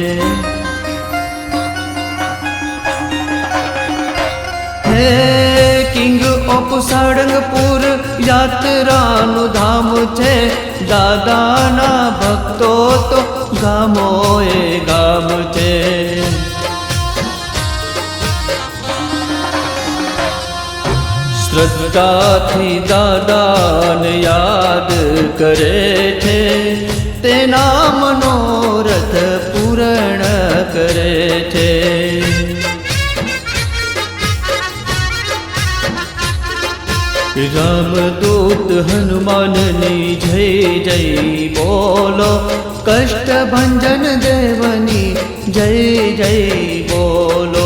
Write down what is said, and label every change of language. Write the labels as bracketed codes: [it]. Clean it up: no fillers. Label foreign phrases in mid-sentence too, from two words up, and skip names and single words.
[gu] हे [en] King of Sarangpur [gu] યાત્રાનું ધામ છે, દાદાના ભક્તો તો ગામો યે ગામ છે। श्रद्धा નિષ્ઠાથી દાદાને યાદ કરે છે, તેના મનોરથ પૂર્ણ કરે છે. રામદૂત હનુમાનની જય જય બોલો, કષ્ટભંજન દેવની જય જય બોલો.